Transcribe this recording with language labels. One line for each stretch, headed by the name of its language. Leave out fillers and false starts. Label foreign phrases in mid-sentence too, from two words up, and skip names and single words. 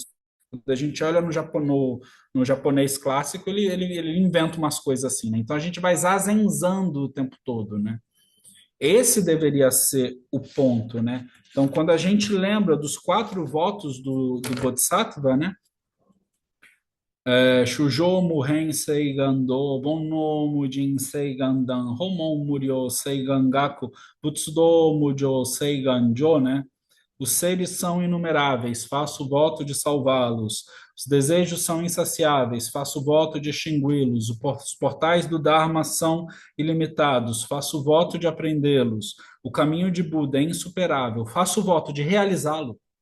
Portuguese: Quando a gente olha no japonês clássico, ele inventa umas coisas assim, né? Então a gente vai zazenzando o tempo todo, né? Esse deveria ser o ponto, né? Então, quando a gente lembra dos 4 votos do Bodhisattva, né?
Japanese: 衆生無辺誓願度、煩悩無尽誓願断、法門無量誓願学、仏道無上誓願成,
Portuguese: né? Os seres são inumeráveis, faço voto de salvá-los. Os desejos são insaciáveis, faço voto de extingui-los. Os portais do Dharma são ilimitados, faço voto de aprendê-los. O caminho de Buda é insuperável, faço voto de realizá-lo.